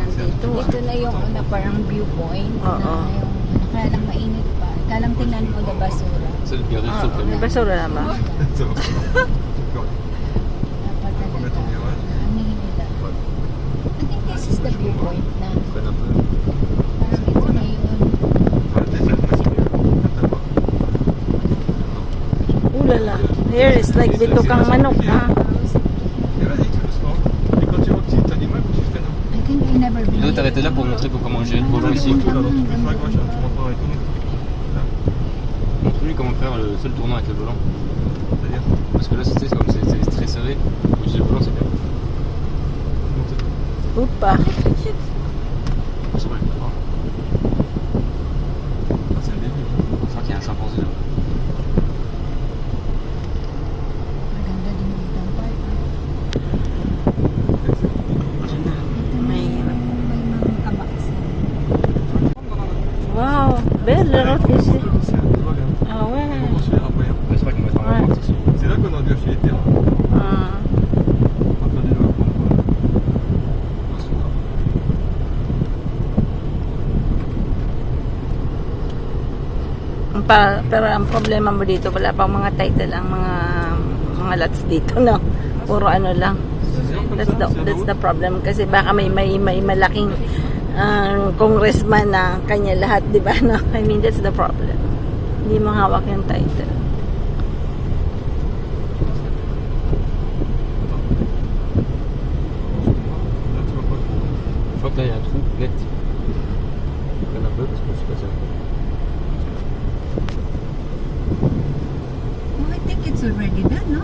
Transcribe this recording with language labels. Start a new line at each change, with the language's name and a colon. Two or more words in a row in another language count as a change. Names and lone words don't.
Filipino: ito. Ito na yung una parang viewpoint Oo. na yung kaya lang mainit pa. Kaya lang tingnan mo na basura.
French: C'est le garage sur le
Filipino: May
French: camion.
Filipino: basura na ba?
French: Ça va. D'accord.
Filipino: Dapat
French: On va mettre en
Filipino: talaga.
French: virage.
Filipino: Anihin nila.
English: I think this is the viewpoint na.
French: Freine un peu.
Filipino: Parang ito na yun.
French: Enfin, déjà, c'est mieux. Attends.
English: Ulala. Here is like
Filipino: bitukang manok,
English: ha?
French: Et vas-y, tout doucement. Et quand tu vois que tu animal, tu freines. I think I never been Il doit t'arrêter là pour montrer comment gérer le volant ici. Là, donc tu peux sur la gauche, hein, tu montes pas avec ton nez. Là, Montre-lui comment faire le seul tournant avec le volant. c'est-à-dire. Parce que là, c'est comme c'est très serré. Faut utiliser le volant, c'est bien. Upa. C'est vrai. Ah, c'est le début. Je crois qu'il y a un chimpanzé là.
Filipino: Maganda din dito ang park. May, May mga kabaksan.
French: wow. Belle route ici. C'est un peu vague, hein. Ah ouais. On va poursuivre après, hein. C'est vrai qu'on va être en Ouais. avance ici. C'est là qu'on a dû acheter les terres. Ah. On va faire des lois pour
Filipino: Pero ang problema mo dito, wala pang mga title ang mga lots dito, no? Puro ano lang.
English: That's the problem
Filipino: kasi baka may malaking congressman na kanya lahat, di ba? No?
English: I mean, that's the problem.
Filipino: Hindi mo hawak yung title.
French: Là, tu vas pas trop. Je crois que là, il y a un trou net. Freine un peu parce que je sais pas si
English: Oh, I think it's already done, no?